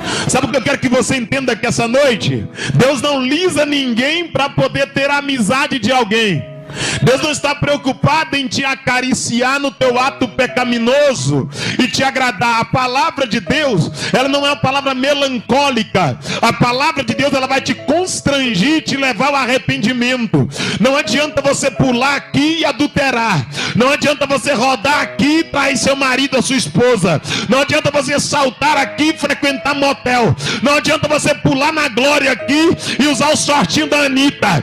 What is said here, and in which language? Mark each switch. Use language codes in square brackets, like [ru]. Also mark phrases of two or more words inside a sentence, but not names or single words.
[pt] Sabe o que eu quero que você entenda aqui essa noite? Deus não lisa ninguém para poder ter a amizade de alguém. Deus não está preocupado em te acariciar no teu ato pecaminoso e te agradar. A palavra de Deus, ela não é uma palavra melancólica. A palavra de Deus, ela vai te constrangir, te levar ao arrependimento. Não adianta você pular aqui e adulterar. Não adianta você rodar aqui e trair seu marido ou sua esposa. Não adianta você saltar aqui e frequentar motel. Não adianta você pular na glória aqui e usar o shortinho da Anitta.